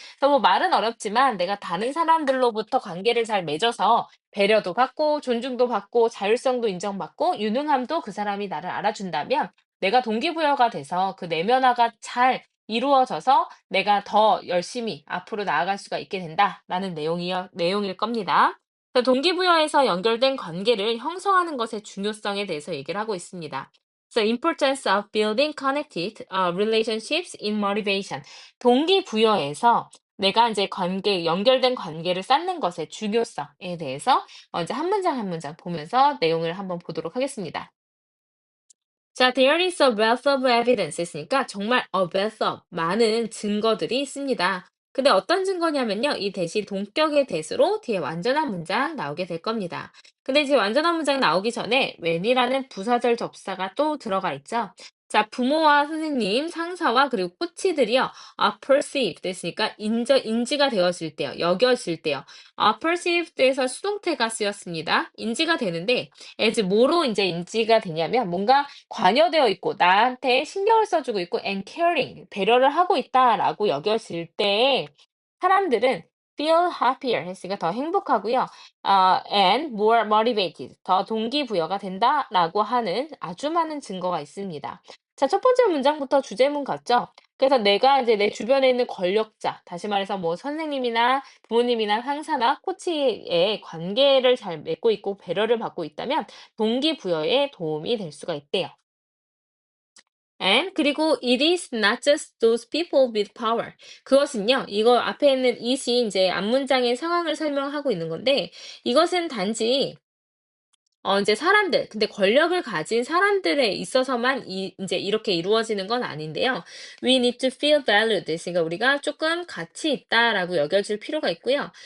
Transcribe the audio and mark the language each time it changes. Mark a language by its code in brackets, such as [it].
[ko] 그래서 뭐 말은 어렵지만 내가 다른 사람들로부터 관계를 잘 맺어서 배려도 받고 존중도 받고 자율성도 인정받고 유능함도 그 사람이 나를 알아준다면 내가 동기부여가 돼서 그 내면화가 잘 이루어져서 내가 더 열심히 앞으로 나아갈 수가 있게 된다라는 내용일 겁니다. 동기부여에서 연결된 관계를 형성하는 것의 중요성에 대해서 얘기를 하고 있습니다. [en] So importance of building connected relationships in motivation. [ko] 동기부여에서 내가 이제 연결된 관계를 쌓는 것의 중요성에 대해서 이제 한 문장 한 문장 보면서 내용을 한번 보도록 하겠습니다. 자, [en] there is a wealth of evidence [ko] 했으니까 정말 a wealth of 많은 증거들이 있습니다. 근데 어떤 증거냐면요. 이 대시 동격의 대수로 뒤에 완전한 문장 나오게 될 겁니다. 근데 이제 완전한 문장 나오기 전에 when이라는 부사절 접사가 또 들어가 있죠. 자, 부모와 선생님, 상사와 그리고 코치들이요. perceived 됐으니까 인지가 되어질 때요. 여겨질 때요. perceived에서 수동태가 쓰였습니다. 인지가 되는데 as 뭐로 이제 인지가 되냐면 뭔가 관여되어 있고 나한테 신경을 써주고 있고 [en] and caring [ko] 배려를 하고 있다라고 여겨질 때 사람들은 [en] feel happier [ko] 했으니까 더 행복하고요. [en] and more motivated [ko] 더 동기부여가 된다라고 하는 아주 많은 증거가 있습니다. 자, 첫 번째 문장부터 주제문 같죠? 그래서 내가 이제 내 주변에 있는 권력자, 다시 말해서 뭐 선생님이나 부모님이나 상사나 코치의 관계를 잘 맺고 있고 배려를 받고 있다면 동기부여에 도움이 될 수가 있대요. [en] And [ko] 그리고 [en] it is not just those people with power. [ko] 그것은요, 이거 앞에 있는 it이 이제 앞문장의 상황을 설명하고 있는 건데, 이것은 단지 이제 사람들, 근데 권력을 가진 사람들에 있어서만 이제 이렇게 이루어지는 건 아닌데요. [en] We need to feel valued. [ko] 그러니까 우리가 조금 가치 있다라고 여겨질 필요가 있고요.